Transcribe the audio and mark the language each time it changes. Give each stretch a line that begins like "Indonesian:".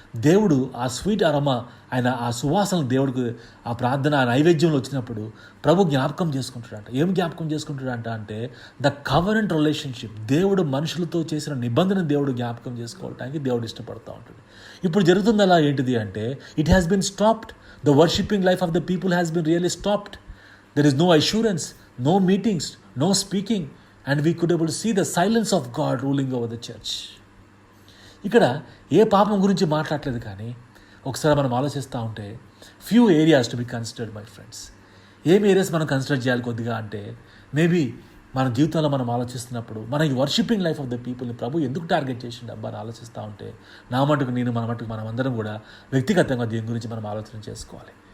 Telugu: దేవుడు ఆ sweet aroma, ఆయన ఆ సువాసనలు దేవుడికి ఆ ప్రార్థన ఆ నైవేద్యంలో వచ్చినప్పుడు ప్రభు జ్ఞాపకం చేసుకుంటాడంట. ఏం జ్ఞాపకం చేసుకుంటాడంట అంటే
English: The covenant relationship.
Telugu: దేవుడు మనుషులతో చేసిన నిబంధన దేవుడు జ్ఞాపకం చేసుకోవడానికి దేవుడు ఇష్టపడుతూ ఉంటాడు. ఇప్పుడు జరుగుతుంది అలా ఏంటిది అంటే
English: It has been stopped. The worshipping life of the people has been really stopped. There is no assurance, no meetings, no speaking, and we could able to see the silence of God ruling over the church.
Telugu: ఇక్కడ ఏ పాపం గురించి మాట్లాడలేదు, కానీ ఒకసారి మనం ఆలోచిస్తూ ఉంటే
English: Few areas to be considered my friends.
Telugu: ఏం ఏరియాస్ మనం కన్సిడర్ చేయాలి కొద్దిగా అంటే, మేబీ మన జీవితంలో మనం ఆలోచిస్తున్నప్పుడు మన ఈ వర్షిపింగ్ లైఫ్ ఆఫ్ ద పీపుల్ని ప్రభు ఎందుకు టార్గెట్ చేసిండు అబ్బా అని ఆలోచిస్తూ ఉంటే, నా మటుకు నేను, మన మటుకు మనం అందరం కూడా వ్యక్తిగతంగా దీని గురించి మనం ఆలోచన చేసుకోవాలి.